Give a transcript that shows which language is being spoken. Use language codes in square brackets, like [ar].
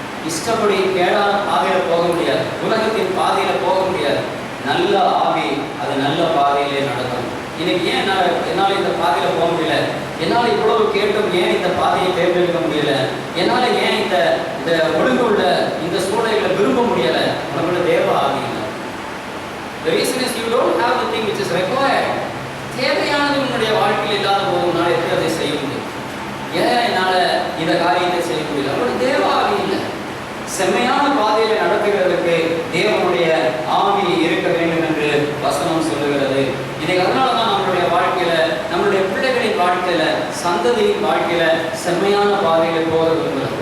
[ta] இஷ்டப்படி கேடான பாதையில போக முடியாது. உலகத்தின் பாதையில போக முடியாது. நல்ல ஆவி அது நல்ல பாதையிலே நடக்கும். இன்னைக்கு ஏன் என்னால் இந்த பாதையில போக முடியல? என்னால் இவ்வளவு கேட்டும் ஏன் இந்த பாதையை தேர்ந்தெடுக்க முடியல? என்னால் ஏன் இந்த ஒழுங்கு உள்ள இந்த சூழலை விரும்ப முடியல? உங்களோட தேவ ஆவி இல்லை. [en] The reason is you don't have the thing which is required. [ta] தேவையானது உன்னுடைய வாழ்க்கையில் இல்லாத போது உன்னால் எப்படி அதை செய்ய முடியும்? ஏன் என்னால் இந்த காரியத்தை செய்ய முடியல? அவரோட தேவ ஆவி இல்லை. செம்மையான பாதையில நடத்துகிறதுக்கு தேவனுடைய ஆவி இருக்க வேண்டும் என்று வசனம் சொல்லுகிறது. இன்னைக்கு அதனால தான் நம்மளுடைய வாழ்க்கையில, நம்மளுடைய பிள்ளைகளின் வாழ்க்கையில, சந்ததியின் வாழ்க்கையில செம்மையான பாதையில போக விரும்புகிறார்.